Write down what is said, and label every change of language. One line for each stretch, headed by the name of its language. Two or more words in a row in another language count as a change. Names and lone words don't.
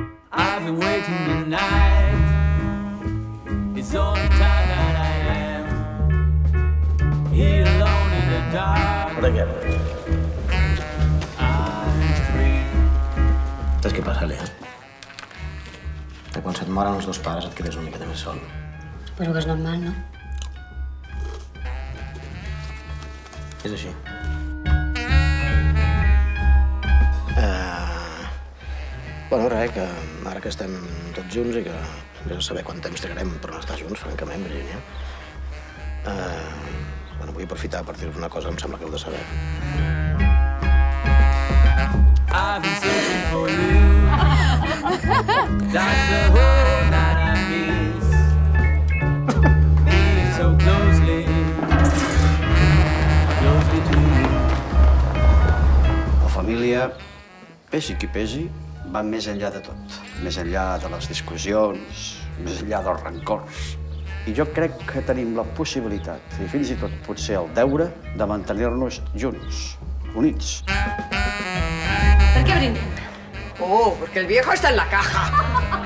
English: I've been waiting midnight. It's all the time that I am here alone in the dark.
Spanish: ¿Ahora qué?
English: I'm free.
Catalan: Saps què passa, Lea? Que quan se't moren els dos pares et quedes una miqueta més sol. Suposo que és normal, no? És així. Bueno, res, que ara que estem tots junts i que vés a saber quant temps trigarem per no estar junts, francament, Virginia. Bueno, vull aprofitar per dir-vos una cosa que em sembla que heu de saber.
English: I've been searching for you. That's the hole that I miss. Being so closely to you.
Catalan: La família, pesi qui pesi, va més enllà de tot. Més enllà de les discussions, més enllà dels rancors. I jo crec que tenim la possibilitat, i fins i tot potser el deure, de mantenir-nos junts, units.
Spanish: ¿Por qué brinden? Oh, porque el viejo está en la caja.